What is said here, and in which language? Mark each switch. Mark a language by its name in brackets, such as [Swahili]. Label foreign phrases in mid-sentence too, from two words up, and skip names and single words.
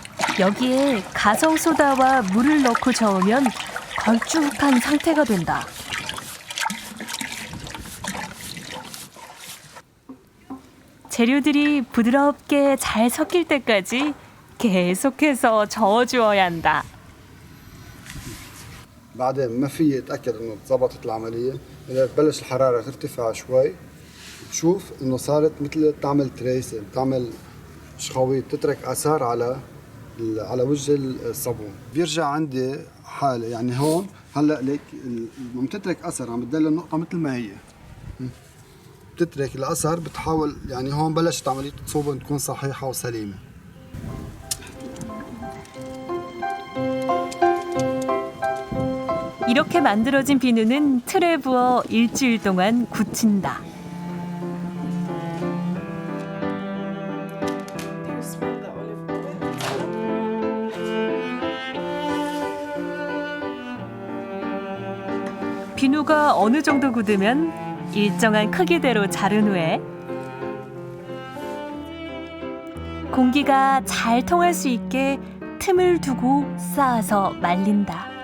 [Korean] 여기에 가성소다와 물을 넣고 저으면 걸쭉한 상태가 된다. 재료들이 부드럽게 잘 섞일 때까지 계속해서 저어주어야 한다. [Arabic] بعدين ما في اتاكد انه ضبطت العمليه اذا ببلش الحراره ترتفع شوي تشوف انه صارت مثل تعمل تريسه بتعمل شخويط تترك اثار على وجه الصابون بيرجع عندي حاله يعني هون هلا ليك لما تترك اثر عم بتضل النقطه مثل ما هي بتترك الاثر بتحاول يعني هون بلشت عمليه الصوبن تكون صحيحه وسليمه. [Korean] 이렇게 만들어진 비누는 틀에 부어 일주일 동안 굳힌다. 비누가 어느 정도 굳으면 일정한 크기대로 자른 후에 공기가 잘 통할 수 있게 틈을 두고 쌓아서 말린다.